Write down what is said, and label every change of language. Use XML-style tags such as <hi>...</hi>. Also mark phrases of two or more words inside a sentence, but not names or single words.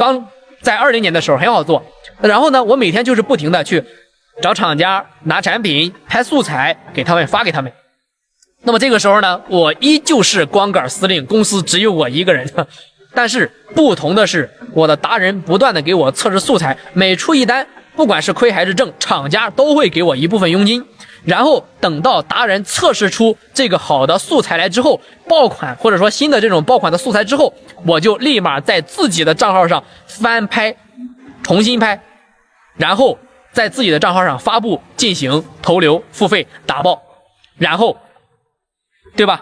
<zh>剛在20年的時候很好做。然後呢，我每天就是不停的去找廠家拿產品拍素材給他們發給他們。那麼這個時候呢，我依舊是光杆司令，公司只有我一個人。但是不同的是，我的達人不斷的給我測試素材，每出一單，不管是虧還是掙，廠家都會給我一部分佣金。然後等到達人測試出這個好的素材來之後，爆款或者說新的這種爆款的素材之後，我就立馬在自己的賬號上翻拍，重新拍，然後在自己的賬號上發布，進行投流、付費、打爆，然後，對吧？</zh>